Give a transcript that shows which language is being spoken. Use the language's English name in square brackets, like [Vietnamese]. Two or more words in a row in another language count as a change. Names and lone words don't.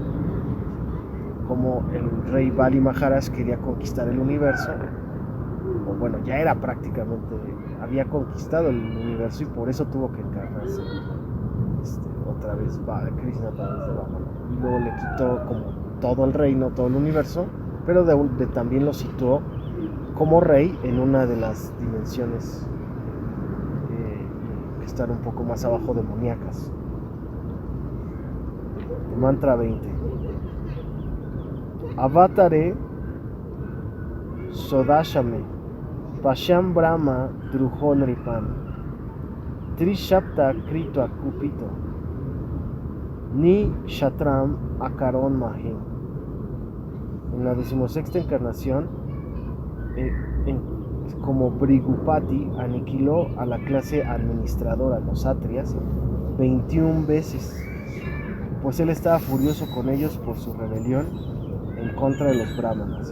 [Spanish] Como el rey Bali Maharaj quería conquistar el universo, o bueno, ya era prácticamente, había conquistado el universo y por eso tuvo que encarnarse otra vez Krishna a través de Vamana. Y luego le quitó como todo el reino, todo el universo, pero también lo situó como rey en una de las dimensiones que están un poco más abajo, demoníacas. [Sanskrit] Mantra 20. अवतारे षोडशमे पश्यन् ब्रह्म द्रुहो नृपान् त्रिःसप्त कृत्वः कुपितो निःक्षत्राम् अकरोन् महीम् [Spanish] En la 16ª encarnación, como Brigupati, aniquiló a la clase administradora, los Satrias, 21 veces, pues él estaba furioso con ellos por su rebelión en contra de los brahmanas.